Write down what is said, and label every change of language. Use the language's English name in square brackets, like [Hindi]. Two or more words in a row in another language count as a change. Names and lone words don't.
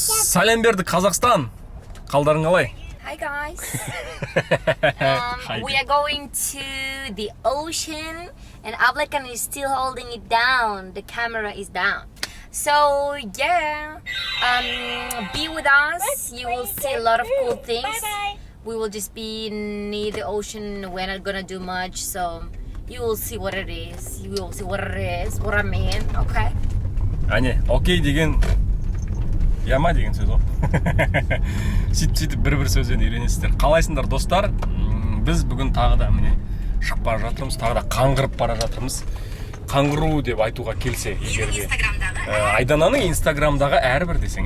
[Kazakh] Салем бердік Қазақстан. Қалдарың қалай? [English] Hi guys. We are going to the ocean and Ablekan is still holding it down. The camera is down. So yeah, be with us. You will see a lot of cool things. We will just be near the ocean. We're not gonna do much, so you will see what it is. You will see what it is. What I mean, okay? [Kazakh] Әне, окей деген яма деген сөз ғой. Сөйтіп бір сөзден үйренесіздер. Қалайсыңдар достар? Біз бүгін тағы да міне шығып бара жатырмыз, тағы да қаңғырып бара жатырмыз. Қаңғыру деп айтуға келсе, егерде Айдананың инстаграмдағы әрбір десең.